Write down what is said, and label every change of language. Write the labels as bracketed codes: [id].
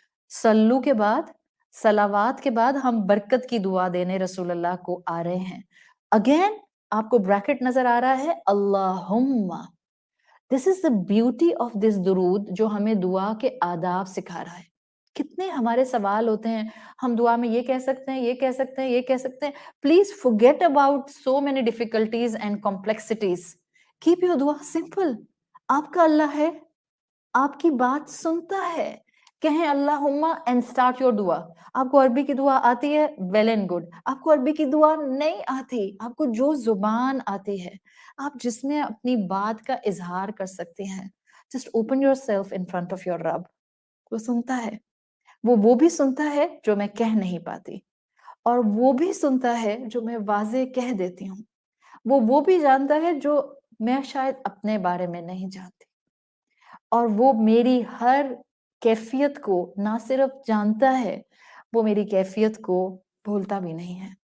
[ur] صلو کے بعد، صلوات کے بعد ہم برکت کی دعا دینے رسول اللہ کو آ رہے ہیں. اگین آپ کو بریکٹ نظر آ رہا ہے اللہم. [en] this is the beauty of this [ur] درود جو ہمیں دعا کے آداب سکھا رہا ہے. کتنے ہمارے سوال ہوتے ہیں، ہم دعا میں یہ کہہ سکتے ہیں، یہ کہہ سکتے ہیں، یہ کہہ سکتے ہیں. [en] Please forget about so many difficulties and complexities. Keep your دعا simple. [ur] آپ کا اللہ ہے، آپ کی بات سنتا ہے. کہیں اللہم [en] and start your [ur] دعا. آپ کو عربی کی دعا آتی ہے [en] well and good. [ur] آپ کو عربی کی دعا نہیں آتی، آپ کو جو زبان آتی ہے، آپ جس میں اپنی بات کا اظہار کر سکتے ہیں. [en] Just open yourself in front of your رب. [ur] وہ سنتا ہے، وہ بھی سنتا ہے جو میں کہہ نہیں پاتی، اور وہ بھی سنتا ہے جو میں واضح کہہ دیتی ہوں. وہ بھی جانتا ہے جو میں شاید اپنے بارے میں نہیں جانتی، اور وہ میری ہر کیفیت کو نہ صرف جانتا ہے، وہ میری کیفیت کو بھولتا بھی نہیں ہے.